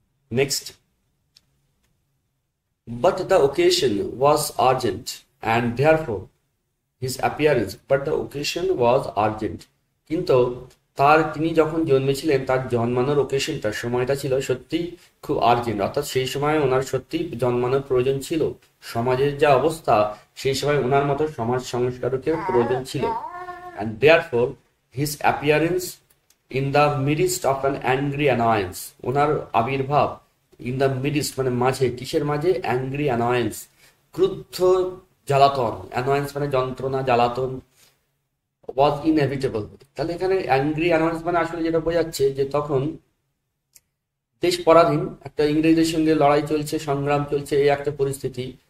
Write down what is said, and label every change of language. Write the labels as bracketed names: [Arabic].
[Bangla] Next, [English] but the occasion was urgent [Bangla] and therefore his appearance, but the occasion was urgent, কিন্তু তিনি যখন জন্মেছিলেন, তার জন্মানোর ওকেশনটা, সময়টা ছিল সত্যি খুব আর্জেন্ট, অর্থাৎ সেই সময় ওনার সত্যি জন্মানোর প্রয়োজন ছিল। সমাজের যা অবস্থা, সেই সময় ওনার মতো সমাজ সংস্কারকের প্রয়োজন ছিল। [English] and therefore his appearance in the midst of an angry annoyance, [Bangla] ওনার আবির্ভাব ইন দ্য মিডিস্ট মানে মাঝে, কিসের মাঝে? অ্যাংরি অ্যানয়েন্স, ক্রুদ্ধ জ্বালাতন, অ্যানয়েন্স মানে যন্ত্রণা, জ্বালাতন, [English] Was inevitable. [Bangla] তাহলে এখানে অ্যাংরি অ্যানয়েন্স মানে আসলে যেটা বোঝাচ্ছে যে তখন দেশ পরাধীন, একটা ইংরেজদের সঙ্গে লড়াই চলছে, সংগ্রাম চলছে, এই একটা পরিস্থিতি।